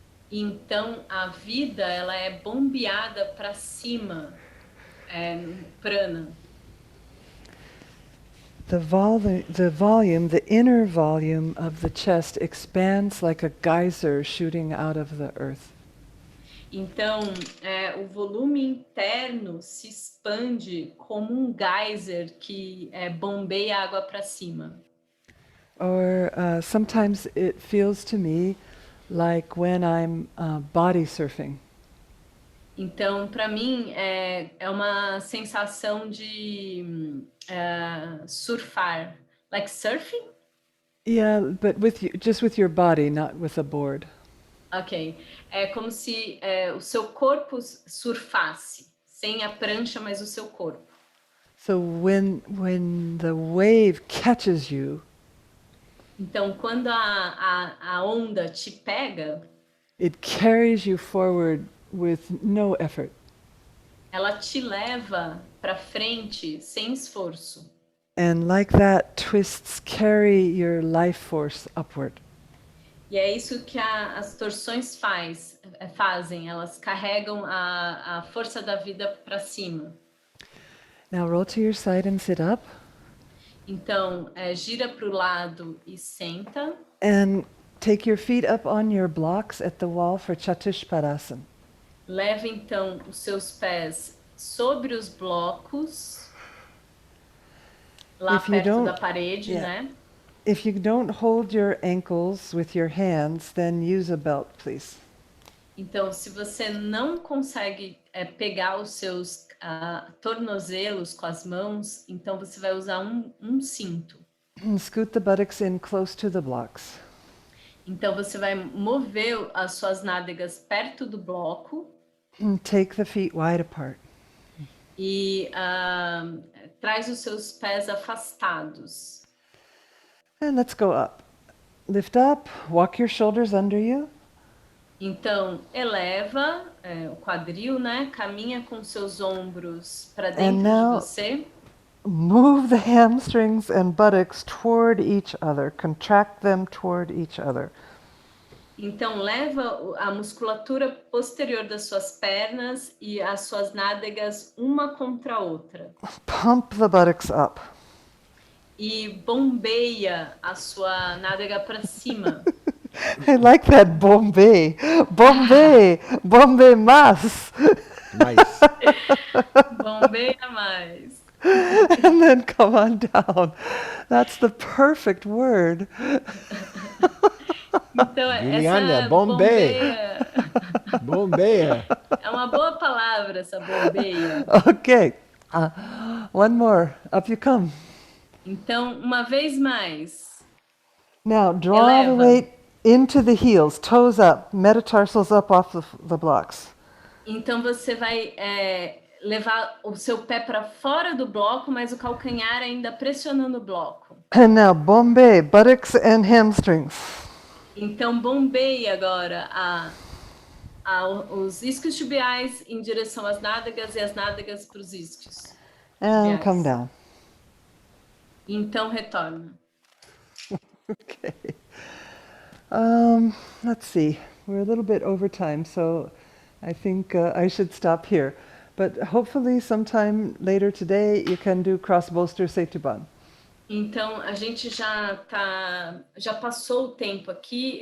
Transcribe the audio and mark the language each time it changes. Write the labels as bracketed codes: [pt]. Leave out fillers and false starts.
[pt] Então, a vida, ela é bombeada para cima, prana. [en] The volume, the inner volume of the chest expands like a geyser shooting out of the earth. [pt] Então, o volume interno se expande como um geyser que bombeia água para cima. [en] Or sometimes it feels to me like when I'm body surfing. [pt] Então, para mim, é uma sensação de surfar. [en] Like surfing? Yeah, but just with your body, not with a board. Ok. [pt] É como se o seu corpo surfasse, sem a prancha, mas o seu corpo. [en] So when the wave catches you, [pt] Então, quando a onda te pega, [en] it carries you forward with no effort. [pt] ela te leva para frente sem esforço. [en] And like that, twists carry your life force upward. [pt] E é isso que as torções fazem, elas carregam a força da vida para cima. [en] Now roll to your side and sit up. [pt] Então, gira para o lado e senta. [en] And take your feet up on your blocks at the wall for Chatushpadasana. [pt] Leva então os seus pés sobre os blocos, lá [en] If you [pt] perto [en] don't- [pt] da parede, [en] yeah. [pt] né? [en] If you don't hold your ankles with your hands, then use a belt, please. [pt] Então, se você não consegue pegar os seus tornozelos com as mãos, então você vai usar um cinto. [en] And scoot the buttocks in close to the blocks. [pt] Então, você vai mover as suas nádegas perto do bloco [en] And take the feet wide apart. [pt] e traz os seus pés afastados. [en] And let's go up. Lift up, walk your shoulders under you. [pt] Então, eleva o quadril, né? Caminha com seus ombros para dentro [en] now- [pt] de você. [en] Move the hamstrings and buttocks toward each other. Contract them toward each other. [pt] Então, leva a musculatura posterior das suas pernas e as suas nádegas uma contra a outra. [en] Pump the buttocks up. [pt] E bombeia a sua nádega para cima. [en] I like that [pt] Bombay. Bombay. Bombay mas. [en] Nice. [pt] Bombeia mais. [en] And then come on down. That's the perfect word. [pt] Então, Juliana, essa bombeia. bombeia Bombeia. é uma boa palavra, essa bombeia. [en] Okay. One more. Up you come. [pt] Então, uma vez mais, [en] Now draw the [pt] Eleva. [en] weight into the heels, toes up, metatarsals up off the blocks. [pt] então você vai levar o seu pé para fora do bloco, mas o calcanhar ainda pressionando o bloco. [en] And now Bombay, buttocks and hamstrings. [pt] Então bombeia agora os isquios tibiais em direção às nádegas e as nádegas para os isquios. [en] And Yes. come down. [pt] Então retorna. [en] Okay. Let's see. We're a little bit over time, so I think I should stop here. But hopefully sometime later today you can do cross bolster setuban. [pt] Então a gente já passou o tempo aqui.